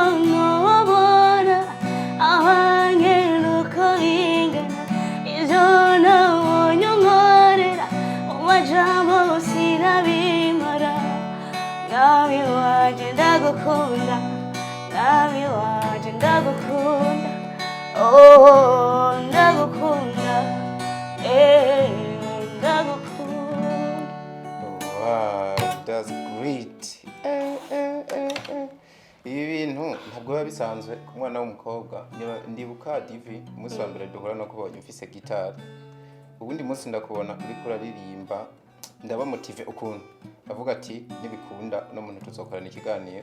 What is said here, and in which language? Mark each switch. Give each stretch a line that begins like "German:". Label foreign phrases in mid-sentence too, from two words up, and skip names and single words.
Rundi: nobona awanye nuko bingana ivyo nabonye unkorera mu majambo sinabimara mwami wanje ndagukunda oh ndagukunda
English: Wow, that's great.
Rundi: Ibi bintu ntabwo biba bisanzwe ku mwana w'umukobwa. Ndibuka Divi umunsi wa mbere duhura no kubonye mfise guitare. Ubundi munsi ndakubona uri kuraririmba ndaba motive ukuntu. Avuga ati nibikunda no muntu tuzokorana ikiganiro.